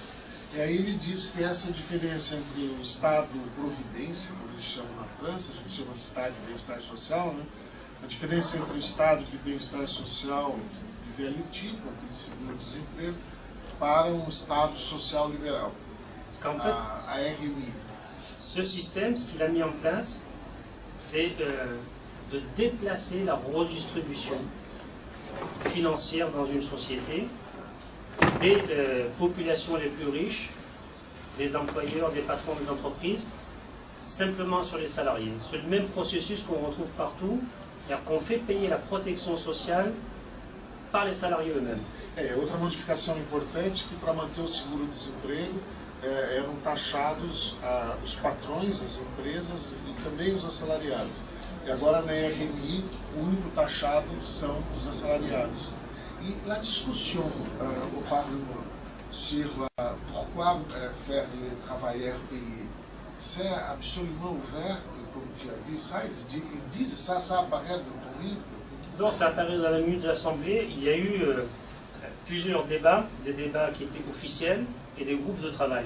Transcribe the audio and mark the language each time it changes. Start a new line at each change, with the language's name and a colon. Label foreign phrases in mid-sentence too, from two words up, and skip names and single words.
Portuguese: E aí ele diz que essa diferença entre o Estado-providência, como eles chamam na França, a gente chama de Estado de bem-estar social, né? A diferença entre o Estado de bem-estar social de VLT, com aquele seguro-desemprego, para um Estado social libéral, a RMI.
French: Ce système, ce qu'il a mis en place, c'est de déplacer la redistribution financière dans une société des populations les plus riches, des employeurs, des patrons des entreprises, simplement sur les salariés. C'est le même processus qu'on retrouve partout, c'est-à-dire qu'on fait payer la protection sociale par les salariés eux-mêmes.
Portuguese: Outra modificação importante que para manter o seguro-desemprego eram taxados os patrões das empresas e também os assalariados. E agora na RMI o único taxado são os assalariados.
French: Et la discussion au Parlement sur pourquoi faire les travailleurs payés, c'est absolument ouvert, comme tu as dit, ça, ils disent ça apparaît dans ton livre. Donc ça apparaît dans la minute de l'Assemblée. Il y a eu plusieurs débats, des débats qui étaient officiels et des groupes de travail.